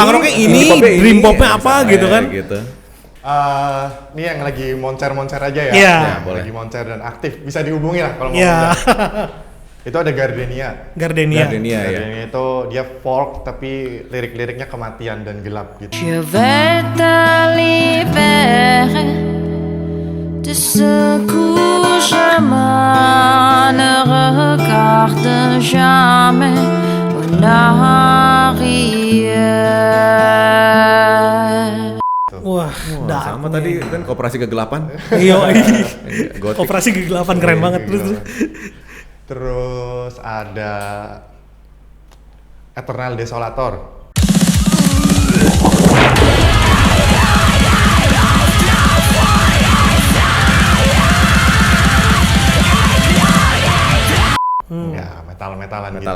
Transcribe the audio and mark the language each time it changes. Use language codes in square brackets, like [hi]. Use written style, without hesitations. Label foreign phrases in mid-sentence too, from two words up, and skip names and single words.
[id] Dream Popnya apa misalnya, gitu kan? Gitu. Ini yang lagi moncer-moncer aja ya. Iya. Ya, boleh. Lagi moncer dan aktif, bisa dihubungi lah kalau mau. Iya. Itu ada Gardenia. Gardenia. Gardenia ya. Gardenia itu dia folk tapi lirik-liriknya kematian dan gelap gitu. [fr] Je vais te libérer de ce coup je ne regarde jamais en arrière. [id] Wah, Wah, sama tadi kan Koperasi Kegelapan. Iya. Gotik. Operasi kegelapan keren banget terus. Terus ada Eternal Desolator. Ya, metal-metalan gitu.